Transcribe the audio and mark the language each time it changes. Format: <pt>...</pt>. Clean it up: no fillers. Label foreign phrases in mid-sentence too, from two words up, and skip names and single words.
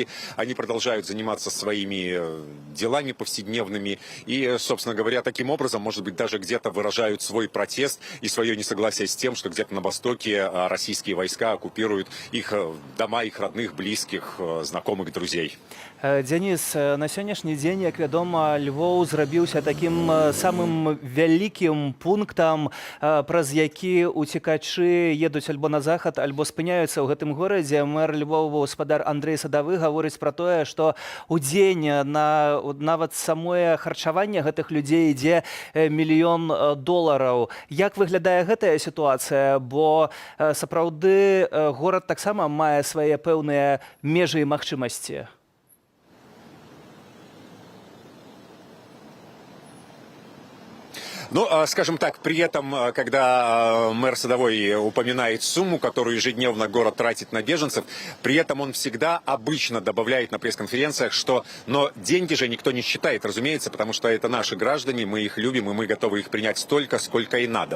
<ru>Они продолжают заниматься своими делами повседневными и, собственно говоря, таким образом, может быть, даже где-то выражают свой протест и свое несогласие с тем, что где-то на востоке российские войска оккупируют их дома, их родных, близких, знакомых, друзей. Денис,</ru> <be>на сённяшні дзень, як вядома, Львоў зрабіўся такім самым вялікім пунктам, праз які уцекачы едуць альбо на захад, альбо спыняюцца ў гэтым горадзе. Мэр Львова, гаспадар Андрэй Садавы, гаворыць пра тое, што ў дзень на нават самое харчаванне гэтых людзей ідзе $1 мільён. Як выглядае гэтая сітуацыя? Бо сапраўды горад таксама мае свае пэўныя межы і магчымасці. Ну,</be> <ru>скажем так, при этом, когда мэр Садовой упоминает сумму, которую ежедневно город тратит на беженцев, при этом он всегда обычно добавляет на пресс-конференциях, что но деньги же никто не считает, разумеется, потому что это наши граждане, мы их любим, и мы готовы их принять столько, сколько и надо.</ru>